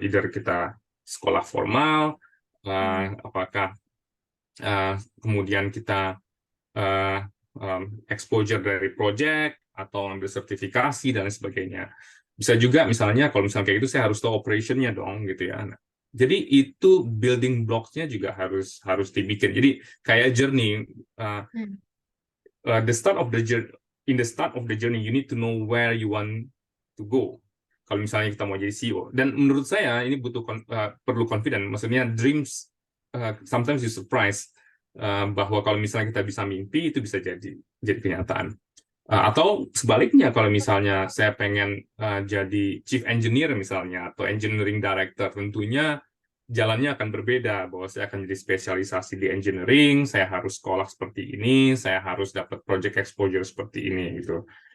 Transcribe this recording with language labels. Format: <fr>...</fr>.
<id>Either kita sekolah formal, apakah kemudian kita exposure dari project atau ambil sertifikasi dan lain sebagainya. Bisa juga misalnya kalau misalnya kayak gitu saya harus tahu operation-nya dong gitu ya. Nah, jadi itu building blocks-nya juga harus dibikin. Jadi kayak journey.</id> <en>In the start of the journey, you need to know where you want to go.</en> <id>Kalau misalnya kita mau jadi CEO, dan menurut saya ini perlu confident. Maksudnya</id> <en>dreams sometimes you surprise</en> <id>bahwa kalau misalnya kita bisa mimpi itu bisa jadi kenyataan. Atau sebaliknya kalau misalnya saya pengen jadi chief engineer misalnya atau engineering director, tentunya jalannya akan berbeda, bahwa saya akan jadi spesialisasi di engineering, saya harus sekolah seperti ini, saya harus dapat project exposure seperti ini gitu.</id>